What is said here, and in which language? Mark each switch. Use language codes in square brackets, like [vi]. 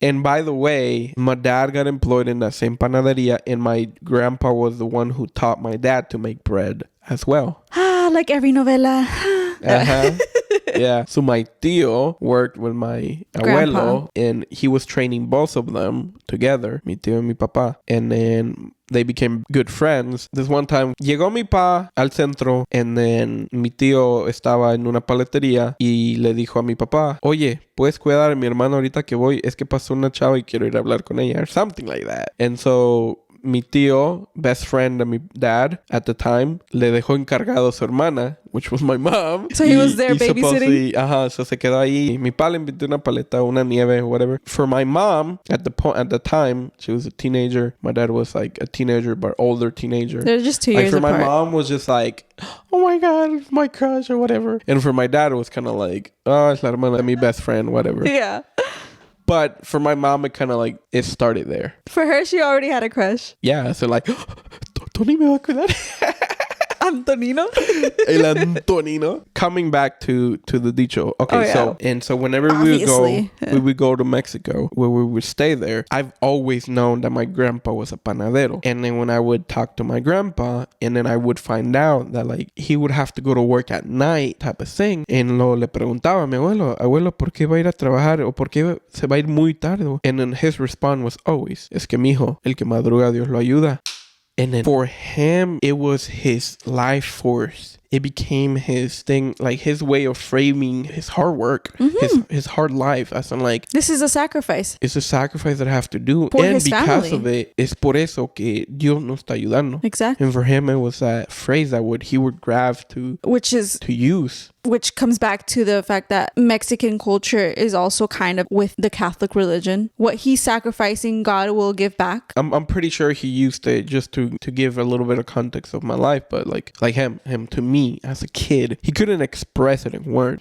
[en] And by the way, my dad got employed in that same panaderia, and my grandpa was the one who taught my dad to make bread as well. Like every novela. Uh-huh. Yeah. So my tío worked with my abuelo, and he was training both of them together, [es] mi tío [en] and [es] mi papá. [en] And then they became good friends. This one time, [es] llegó mi pa al centro, and then mi tío estaba en una paletería y le dijo a mi papá, oye, ¿puedes cuidar a mi hermano ahorita que voy? Es que pasó una chava y quiero ir a hablar con ella, [en] or something like that. And so [es] mi tío, [en] best friend of mi dad at the time, [es] le dejó encargado a su hermana, [en] which was my mom. So he was there babysitting? [es] So se quedó ahí. Mi pa le invitó una paleta, una nieve, [en] whatever. For my mom, at the time, she was a teenager. My dad was like a teenager, but older teenager. They're just 2 years for apart. My mom was just like, oh my God, it's my crush or whatever. And for my dad, it was kind of like, oh, [es] es la hermana de mi [en] best friend, whatever. Yeah. But for my mom, it kind of like, it started there. For her, she already had a crush. Yeah, so like, [es] Tony me va a cuidar. Antonino? [en] El Antonino. Coming back to the dicho. Okay, so whenever Obviously. we would go to Mexico, where we would stay there, I've always known that my grandpa was a panadero. And then when I would talk to my grandpa, and then I would find out that like he would have to go to work at night type of thing. [es] And le preguntaba a mi abuelo, ¿por qué va a ir a trabajar? ¿O por qué se va a ir muy tarde? [en] And then his response was always, [es] es que mijo, el que madruga Dios lo ayuda. [en] And then for him, it was his life force. It became his thing, like his way of framing his hard work, his hard life. As in like, this is a sacrifice. It's a sacrifice that I have to do. [es] Por [en] and his because family. [es] of it, es por eso que Dios nos está ayudando. [en] Exactly. And for him, it was that phrase that he would grab to use. Which comes back to the fact that Mexican culture is also kind of with the Catholic religion. What he's sacrificing, God will give back. I'm pretty sure he used it just to give a little bit of context of my life, but like him to me as a kid, he couldn't express it in words.